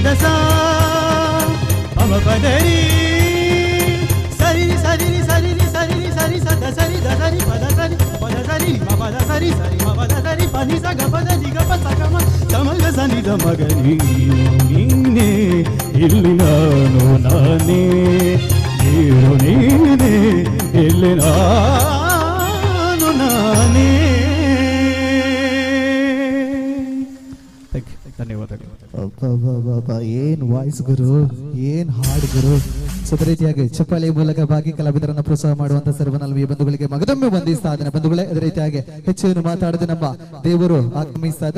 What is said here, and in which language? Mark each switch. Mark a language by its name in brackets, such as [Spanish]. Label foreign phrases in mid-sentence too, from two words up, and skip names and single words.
[Kannada] స పమ పద రి సరి సరి సరి సరి సరి సద సరి ద సరి పద సరి మ పద సరి సరి మ పద సరి పని స గ పద ది గ ప స గ మ సమగ సని ద మగ ನೀನೇ ಇಲ್ಲಿ ನಾನು ನಾನೇ ನೀರು ನೀನೇ ಇಲ್ಲಿ ನಾನು ನಾನೇ ಧನ್ಯವಾದಗಳು. ಏನ್ ವಾಯ್ಸ್ ಗುರು, ಏನ್ ಹಾಡ್ ಗುರು. ಅದೇ ರೀತಿಯಾಗಿ ಚಪ್ಪಾಳೆ ಮೂಲಕ ಭಾಗಿ ಕಲಾವಿದರನ್ನ ಪ್ರೋತ್ಸಾಹ ಮಾಡುವಂತ ಸರ್ವನಲ್ವಿಯ ಬಂಧುಗಳಿಗೆ ಮಗದೊಮ್ಮೆ ವಂದಿಸ್ತಾ ಇದ್ದೇನೆ ಬಂಧುಗಳೇ. ಅದೇ ರೀತಿಯಾಗಿ ಹೆಚ್ಚೇನು ಮಾತಾಡದೆ ನಮ್ಮ ದೇವರು ಆಗಮಿಸ್ತಾ ಇದ್ದಾರೆ.